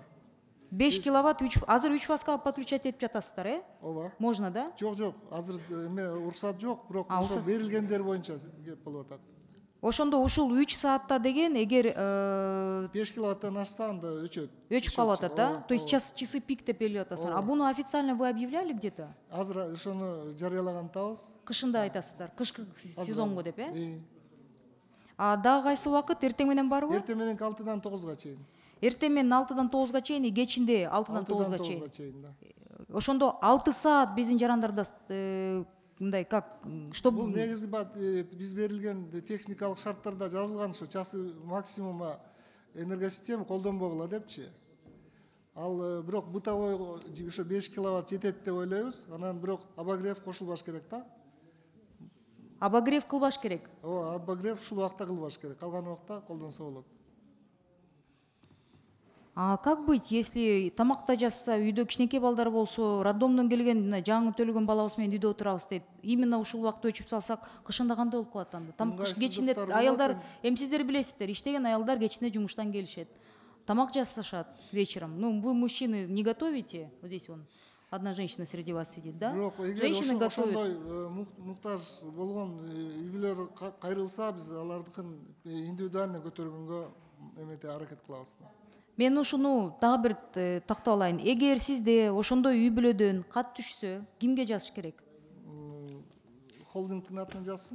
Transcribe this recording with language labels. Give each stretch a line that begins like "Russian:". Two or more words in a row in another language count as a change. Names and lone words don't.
Kyrgyz: 5 киловатт, азыр 3 фазга подключать этип жатасыздар, Ооба.
Russian: Можно, да?
Kyrgyz: Жок, азыр уруксат жок, бирок ошо берилгендер боюнча кеп болуп атат. Ошондо ушул 3 саатта деген эгер 5 киловаттан ашса анда өчөт. Өчүп калып атат, да?
Russian: То есть часы пик
Kyrgyz: деп белгилеп атасыздар.
Russian: А буну официально вы объявляли где-то?
Kyrgyz: Азыр ошону жарыялагантабыз. Кышында айтасыздар, кышкы сезонго деп, А дагы кайсы убакыт эртең менен барбы? Эртең менен 6-дан 9-га чейин. Эртең менен 6-дан 9-га чейин, кечинде 6-дан 9-га чейин. Ошондо 6 саат биздин жарандарда мындай
Russian: как что
Kyrgyz: бул негизи биз берилген техникалык шарттарда жазылган ушу
Russian: часы максимума
Kyrgyz: энергосистема колдонбогула депчи. Ал бирок бытовой ошо 5 киловатт жетет деп ойлойбуз. Анан бирок обогрев кошулбаш керек да. Обогрев кылбаш керек. Ооба, обогрев ушул убакта кылбаш керек. Калган убакта колдонсо болот.
Russian: А как быть, если
Kyrgyz: тамакта жасса, үйдө кичинекей балдар болсо, роддомдон келген жаңы төлөгөн балабыз менен үйдө отурабыз дейт. Именно ушул убакта өчүп салсак, кышында кандай болуп калат анда? Там кечинде аялдар, сиздер билесиздер, иштеген аялдар кечинде жумуштан келишет. Тамак жасашат вечером.
Russian: Ну, вы, мужчины, не готовите? Вот здесь вон одна женщина среди вас сидит, да? Женщины готовят.
Kyrgyz: Ошондой муктаж болгон үй-бүлөр кайрылса, биз алардыкын индивидуально көтөргөнгө эмете аракет кылабыз. Мен ушуну дагы бир тактап алайын. Эгер сизде ошондой үй бүлөдөн кат түшсө, кимге жазыш керек? Холдингдин атына жазсын.